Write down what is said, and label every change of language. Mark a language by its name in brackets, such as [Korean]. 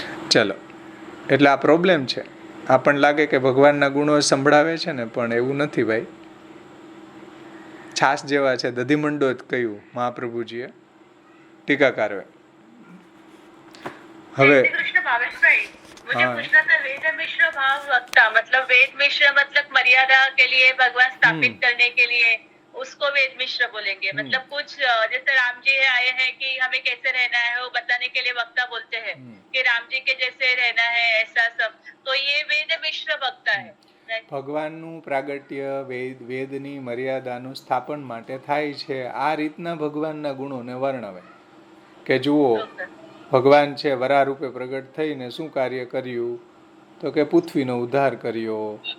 [Gujarati] ચલો, એટલે આ પ્રોબ્લેમ છે. આપણને લાગે કે ભગવાનના ગુણો સંભળાવે છે ને, પણ એવું નથી ભાઈ. છાસ જેવા છે. દધીમંડો જ કહ્યું મહાપ્રભુજીએ टीकाकारों. હવે [Hindi] कृष्ण भावेश भाई, मुझे पूछना था वेद मिश्र भाव वक्ता मतलब वेद मिश्र मतलब मर्यादा के लिए भगवान स्थापित करने के लिए उसको वेद मिश्र बोलेंगे. मतलब कुछ जैसे राम जी आए हैं कि हमें कैसे रहना है वो बताने के लिए वक्ता बोलते हैं कि राम जी के जैसे रहना है ऐसा सब, तो ये वेद मिश्र वक्ता है. [Gujarati] ભગવાનનું પ્રાગટ્ય વેદની મર્યાદાનું સ્થાપન માટે થાય છે. આ રીતના ભગવાનના ગુણોને વર્ણવે કે જુઓ, ભગવાન છે વરા રૂપે પ્રગટ થઈને શું કાર્ય કર્યું, તો કે પૃથ્વીનો ઉદ્ધાર કર્યો.